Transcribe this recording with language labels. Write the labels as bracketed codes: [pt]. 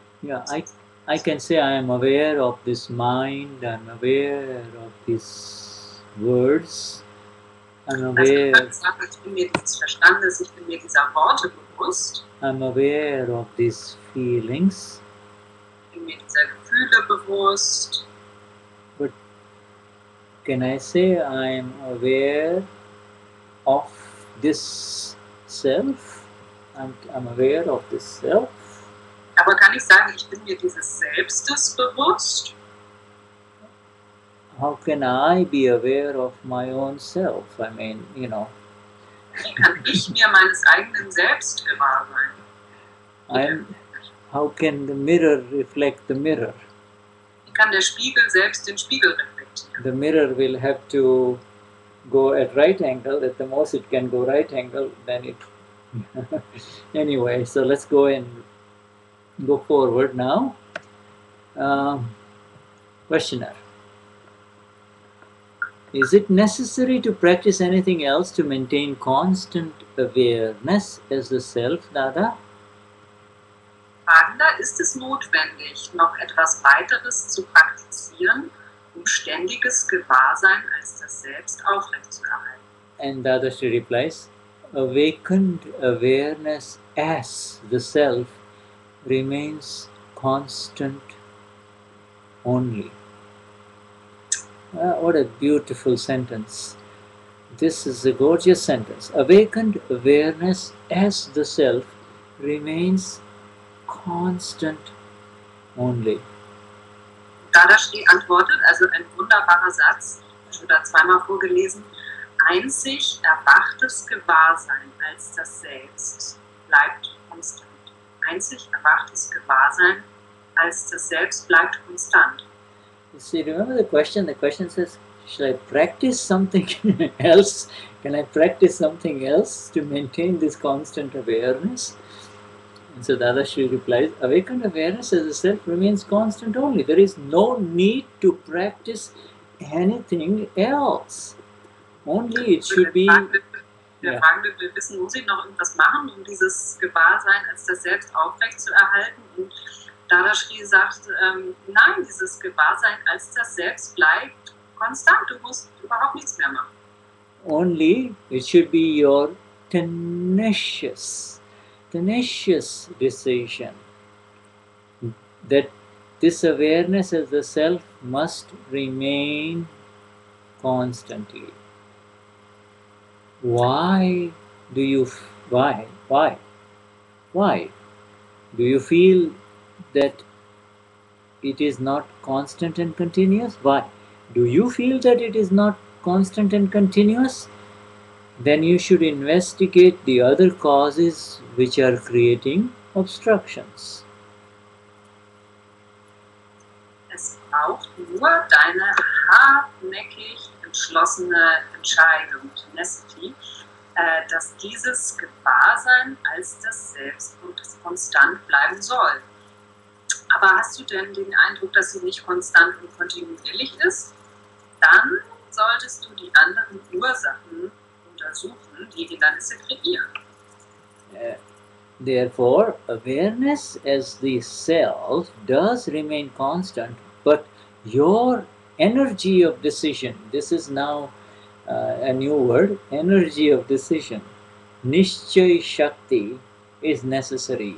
[en] Yeah, I can say I am aware of this mind, I am aware of these words, I am aware. [de] Also, ich bin mir dieses Verstandes, ich bin mir dieser Worte bewusst. [en] I am aware of these feelings. [de] Ich bin mir dieser Gefühle bewusst. [en] But can I say I am aware of this self. I'm aware of this self. [de] Aber kann ich sagen, ich bin mir dieses Selbstes bewusst? [en] How can I be aware of my own self? I mean, you know. [de] Wie kann ich mir meines eigenen Selbst gewahr sein? [en] How can the mirror reflect the mirror? [de] Wie kann der Spiegel selbst den Spiegel reflektieren? [en] The mirror will have to go at right angle. At the most it can go right angle, then it anyway, so let's go forward now. Questioner. Is it necessary to practice anything else to maintain constant awareness as the self, Dada? [de] Fragender, ist es notwendig, noch etwas weiteres zu praktizieren, um ständiges Gewahrsein als das Selbst aufrechtzuerhalten? [en] And Dadashri replies, awakened awareness as the self remains constant only. What a beautiful sentence. This is a gorgeous sentence. Awakened awareness as the self remains constant only. [de] Dadashri antwortet, also ein wunderbarer Satz, ich habe da zweimal vorgelesen, einzig erwachtes Gewahrsein als das Selbst bleibt konstant. Einzig erwachtes Gewahrsein als das Selbst bleibt konstant. [en] You see, remember the question? The question says, should I practice something else? Can I practice something else to maintain this constant awareness? And so Dadashri replies, awakened awareness as a self remains constant only. There is no need to practice anything else. Only it should be... [de] Wir wissen, muss ich noch irgendwas machen, um dieses Gewahrsein als das Selbst aufrechtzuerhalten? Und Dadashri sagt, nein, dieses Gewahrsein als das Selbst bleibt konstant. Du musst überhaupt nichts mehr machen. [en] Only it should be your tenacious decision that this awareness as the self must remain constantly. Why do you feel that it is not constant and continuous? Why? Do you feel that it is not constant and continuous? Then you should investigate the other causes which are creating obstructions. [de] Es braucht nur deine hartnäckig entschlossene Entscheidung, Tenacity, dass dieses Gewahrsein als das Selbst konstant bleiben soll. Aber hast du denn den Eindruck, dass sie nicht konstant und kontinuierlich ist? Dann solltest du die anderen Ursachen untersuchen, die Hindernisse kreieren. [en] Therefore, awareness as the self does remain constant, but your energy of decision, this is now a new word, energy of decision, Nishchay Shakti, is necessary.